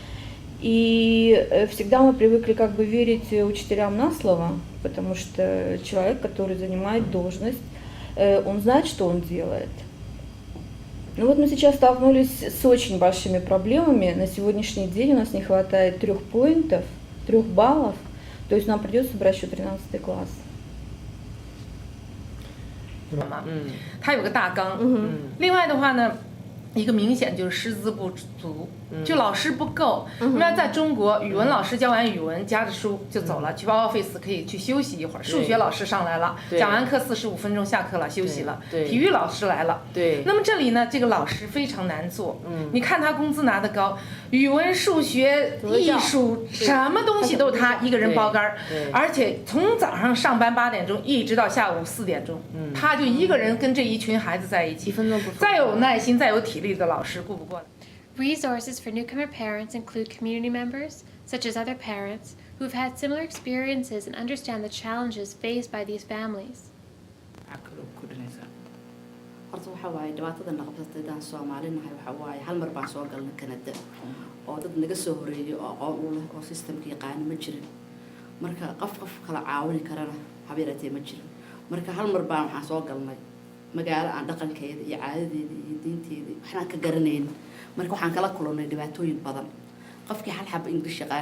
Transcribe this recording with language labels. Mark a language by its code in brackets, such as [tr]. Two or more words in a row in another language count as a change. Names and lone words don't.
[ru] И всегда мы привыкли как бы верить учителям на слово, потому что человек, который занимает должность, он знает, что он делает. Ну вот мы сейчас столкнулись с очень большими проблемами. На сегодняшний день у нас не хватает 3 поинтов, 3 баллов, то есть нам придется брать еще 13 класс. [zh] 它有个大纲，另外的话呢，一个明显就是师资不足，就老师不够。那在中国，语文老师教完语文，夹着书就走了，去 office 可以去休息一会儿。数学老师上来了，讲完课45分钟下课了，休息了。体育老师来了。那么这里呢，这个老师非常难做。你看他工资拿得高，语文、数学、艺术什么东西都他一个人包干儿，而且从早上上班8点钟一直到下午4点钟，他就一个人跟这一群孩子在一起，再有耐心、再有体力的老师顾不过来。 [en] Resources for newcomer parents include community members, such as other parents, who have had similar experiences and understand the challenges faced by these families. [so] horta waxa waaye dhibaatada naqabsatay daan Soomaalinahay waxa waaye hal mar baan soo galnay Canada oo dad naga soo horeeyay oo aqoon u leh oo systemka yaqaan ma jirin marka qof kala caawin karana habeeratay ma jirin marka hal mar baan waxaan soo galnay magaalo aan dhaqankeeda iyo caadadeeda iyo diinteeda waxaan ka garanayn marka waxaan kala kulannay dhibaatooyin badan qofkii hal xab English yaqaan